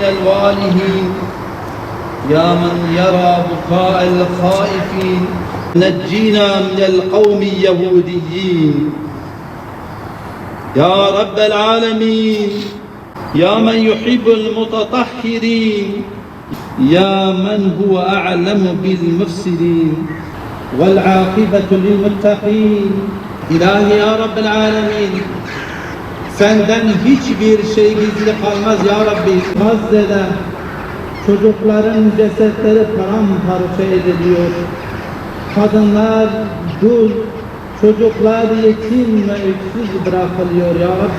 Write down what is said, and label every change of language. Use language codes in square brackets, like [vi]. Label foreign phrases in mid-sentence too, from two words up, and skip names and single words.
[ar] الوالهين، يا من يرى بكاء الخائفين، نجينا من القوم اليهوديين يا رب العالمين. يا من يحب المتطهرين، يا من هو أعلم بالمفسدين والعاقبة للمتقين. [tr] İlahi [ar] يا رب العالمين, [tr] senden hiçbir şey gizli kalmaz [ar] يا رب. [tr] Gazze'de çocukların cesetleri paramparça ediliyor. Kadınlar dul, çocuklar yetim ve öksüz bırakılıyor [ar] يا رب.